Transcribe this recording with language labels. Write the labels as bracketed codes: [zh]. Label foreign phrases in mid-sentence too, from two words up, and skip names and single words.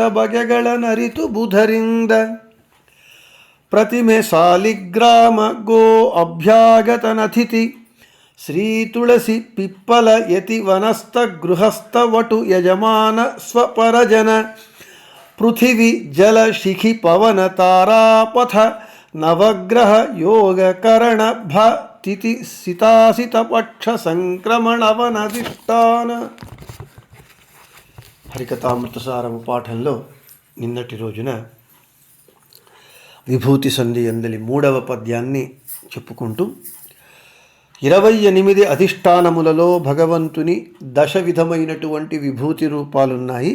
[kn] ಬಗೆಗಳ ನರಿತು ಬುಧರಿಂದ ಪ್ರತಿಮೆ ಸಾಲಿಗ್ರಾಮ ಗೋ ಅಭ್ಯಾಗತನತಿಥಿ ಶ್ರೀ ತುಳಸಿ ಪಿಪ್ಪಲ ಯತಿ ವನಸ್ಥ ಗೃಹಸ್ಥ ವಟು ಯಜಮಾನ ಸ್ವಪರಜನ ಪೃಥಿವಿ ಜಲ ಶಿಖಿ ಪವನ ತಾರಾಪಥ ನವಗ್ರಹ ಯೋಗ ಕರಣ ಭ ತಿಥಿ ಸಿತಾಸಿತ ಪಕ್ಷ ಸಂಕ್ರಮಣವನಧಿಷ್ಠಾನ. [te] హరికథామృతసారము పాఠంలో నిన్నటి రోజున విభూతి సంధి ఎందలి 3వ పద్యాన్ని చెప్పుకుంటూ 28 అధిష్టానములలో భగవంతుని దశ విధమైనటువంటి విభూతి రూపాలున్నాయి.